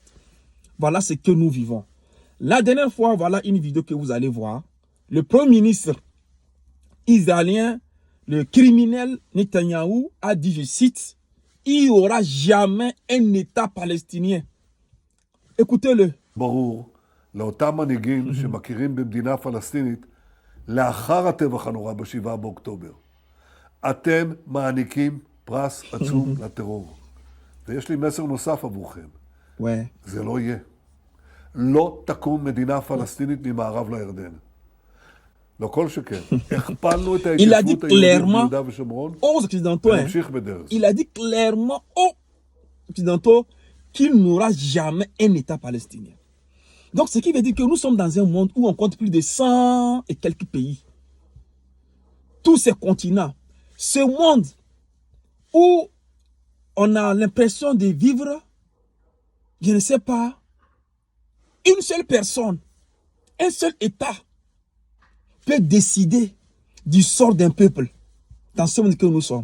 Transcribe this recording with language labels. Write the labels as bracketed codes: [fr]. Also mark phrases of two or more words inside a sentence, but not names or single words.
[fr] Voilà ce que nous vivons. La dernière fois, voilà une vidéo que vous allez voir. Le premier ministre israélien, le criminel Netanyahou, a dit, je cite, « Il n'y aura jamais un État palestinien. » Écoutez-le. [he] ברור, לאותם מנהיגים שמכירים במדינה פלסטינית לאחר הטבח הנורא ב7 באוקטובר. אתם מעניקים פרס עצום לטרור. ויש לי מסר נוסף עבורכם. זה לא יהיה. לא תקום מדינה פלסטינית ממערב לירדן. לא כל שכן. הכפלנו את ההתיישבות היהודית ביהודה ושומרון, ונמשיך בדרך. [fr] Il a dit clairement aux Occidentaux qu'il n'y aura jamais un État palestinien. Donc, ce qui veut dire que nous sommes dans un monde où on compte plus de 100 et quelques pays. Tous ces continents. Ce monde où on a l'impression de vivre, je ne sais pas, une seule personne, un seul État peut décider du sort d'un peuple dans ce monde que nous sommes.